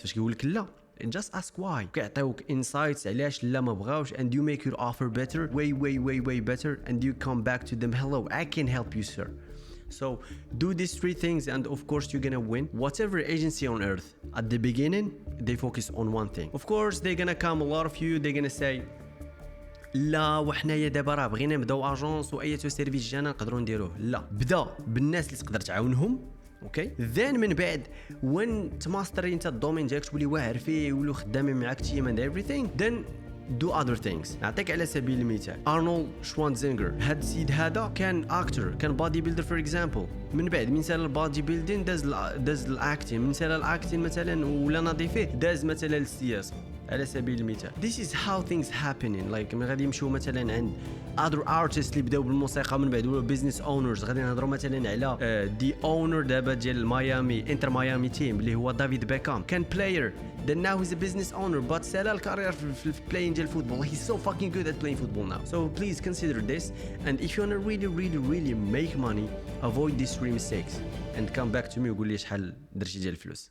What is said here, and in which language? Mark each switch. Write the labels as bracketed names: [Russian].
[Arabic] فاش كيقول لك لا [English] just ask why كيعطيوك insights [Arabic] علاش لا ما بغاوش [English] and you make your offer better way better and you come back to them hello I can help you sir. So do these 3 things and of course you're gonna win. Whatever agency on earth at the beginning they focus on one thing. Of course they're gonna come a lot of you they're gonna say [Arabic] لا وحنايا دابا راه بغينا نبداو اجونس وايتو سيرفيس جانا نقدروا نديروه. لا بدا بالناس اللي تقدر تعاونهم اوكي then من بعد وين تماستري انت الدومين ديالك تولي واعر فيه ولو خدامين معاك تيم [English] and everything then do other things. [Arabic] نعطيك على سبيل المثال ارنولد شوانزينغر. هاد السيد هذا كان اكتر كان بادي بيلدر فور اكزامبل. من بعد من سال البادي بيلدين داز الاكتين من سال الاكتين مثلا ولا نظيفه داز مثلا للسياسه. على سبيل المثال. [English] This is how things happening. [Arabic] like ملي غادي يمشيو مثلا عند other artists اللي بداو بالموسيقى من بعد ولاو business owners، غادي نهضروا مثلا على the owner دابا ديال ميامي انتر ميامي تيم اللي هو دافيد بيكام، كان player [English] then now he's a business owner but [Arabic] سالا الكارير في playing ديال الفوتبول. [English] he's so fucking good at playing football now. so please consider this, and if you wanna really make money, avoid these three mistakes and come back to me [Arabic] وقول لي شحال درتي ديال الفلوس.